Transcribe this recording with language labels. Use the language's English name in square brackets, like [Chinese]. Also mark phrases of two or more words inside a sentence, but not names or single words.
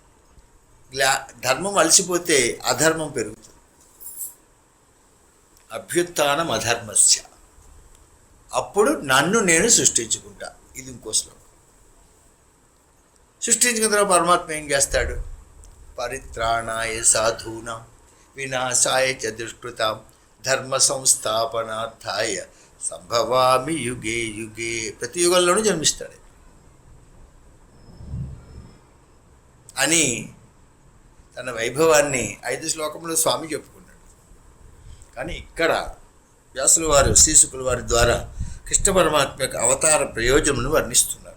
[Telugu] ధర్మం అలసిపోతే అధర్మం పెరుగుతుంది. [Sanskrit] అభ్యుత్థానం అధర్మస్య, [Telugu] అప్పుడు నన్ను నేను సృష్టించుకుంటా. ఇది ఇంకో శ్లోకం. సృష్టించుకున్న తర్వాత పరమాత్మ ఏం చేస్తాడు? [Sanskrit] పరిత్రాణాయ సాధూనాం వినాశాయ చ దుష్కృతాం ధర్మ సంస్థాపనార్థాయ సంభవామి యుగే యుగే. [Telugu] ప్రతి యుగంలోనూ జన్మిస్తాడు అని తన వైభవాన్ని 5 శ్లోకంలో స్వామి చెప్పుకున్నాడు. కానీ ఇక్కడ వ్యాసుల వారు శ్రీశుకుల వారి ద్వారా కృష్ణ పరమాత్మ యొక్క అవతార ప్రయోజనమును వర్ణిస్తున్నారు.